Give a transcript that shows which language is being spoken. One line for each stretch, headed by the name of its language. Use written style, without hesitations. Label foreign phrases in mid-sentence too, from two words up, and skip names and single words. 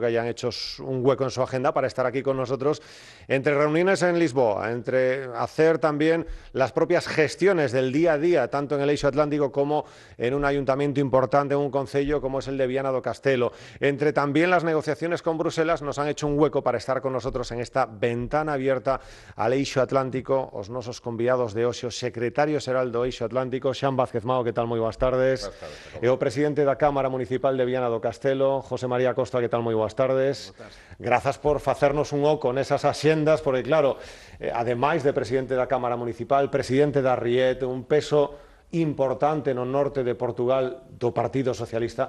Spanish: hayan hecho un hueco en su agenda para estar aquí con nosotros, entre reuniones en Lisboa, entre hacer también las propias gestiones del día a día, tanto en el Eixo Atlántico como en un ayuntamiento importante, en un concello como es el de Viana do Castelo, entre también las negociaciones con Bruselas, nos han hecho un hueco para estar con nosotros en esta ventana abierta al Eixo Atlántico,
Galician: os nosos convidados de hoxe, o secretario xeral do Eixo Atlántico, Xan Vázquez Mao, que tal, moi boas tardes. Boas tardes. E o presidente da Cámara Municipal de Viana do Castelo, José María Costa, que tal, moi boas tardes. Grazas por facernos un oco nesas axendas, porque claro, ademais de presidente da Cámara Municipal, presidente da Riet, un peso importante no norte de Portugal do Partido Socialista.